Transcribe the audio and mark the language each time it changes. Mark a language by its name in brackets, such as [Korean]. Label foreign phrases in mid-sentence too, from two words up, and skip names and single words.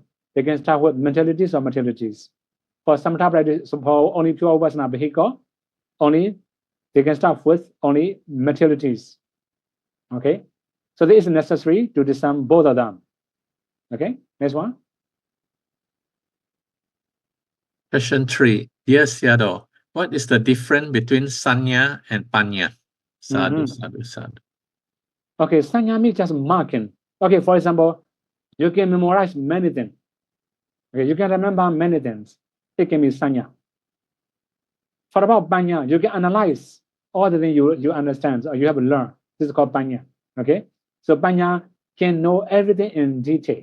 [English] They can start with mentalities or materialities. For samatha practitioners, for only pure upasana vehicle, only they can start with only materialities. Okay, so this is necessary to discern both of them. Okay, next one. Question 3. Dear Sayadaw, what is the difference between sanya and panya? Sadhu, sadhu, sadhu. Okay, sanya means just marking. Okay, for example, you can memorize many things. Okay, you can remember many things. It can be sanya. For about panya, you can analyze all the things you understand or you have learned. This is called panya. Okay, so panya can know everything in detail.